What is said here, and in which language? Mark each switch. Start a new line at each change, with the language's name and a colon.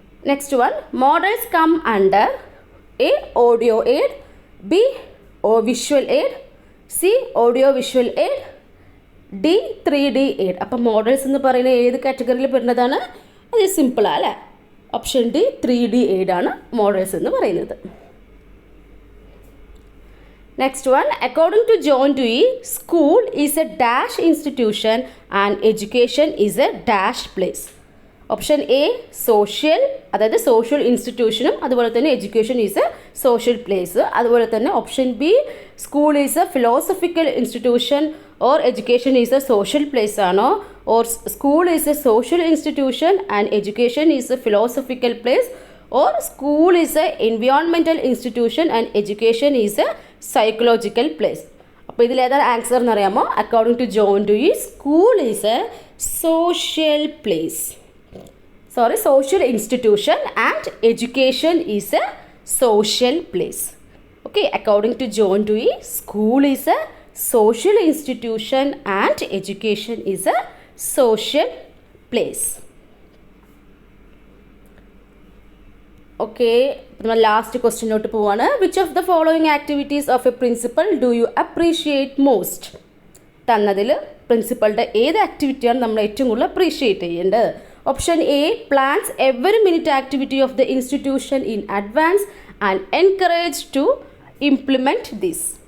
English: Next one, models come under A, audio aid, B, visual aid, C, audio visual aid, D, 3D aid.
Malayalam: അപ്പം models എന്ന് പറയുന്നത് ഏത് കാറ്റഗറിയിൽ പെടുന്നതാണ്? അത് സിമ്പിളാണ് അല്ലേ? ഓപ്ഷൻ ഡി, 3D എയ്ഡ് ആണ് മോഡൽസ് എന്ന് പറയുന്നത്.
English: Next one, according to John Dewey, school is a dash institution and education is a dash place.
Malayalam: Option A social, അതായത് സോഷ്യൽ ഇൻസ്റ്റിറ്റ്യൂഷനും അതുപോലെ തന്നെ
English: Education is a social place. അതുപോലെ തന്നെ option B school is a philosophical institution or education is a social place ആണോ, or school is a social institution and education is a philosophical place, or school is a environmental institution and education is a psychological place.
Malayalam: അപ്പോൾ ഇതിലേതാണ് answer എന്നറിയാമോ?
English: According to John Dewey, school is a social place. Social institution and education is a social place. Okay, according to John Dewey, school is a social institution and education is a social place. Okay, last question
Malayalam: note povana.
English: Which of the following activities of a principal do you appreciate most?
Malayalam: തന്നതിൽ പ്രിൻസിപ്പളുടെ ഏത് ആക്ടിവിറ്റിയാണ് നമ്മൾ ഏറ്റവും കൂടുതൽ appreciate ചെയ്യേണ്ടത്?
English: Option A plans every minute activity of the institution in advance and encourage to implement this.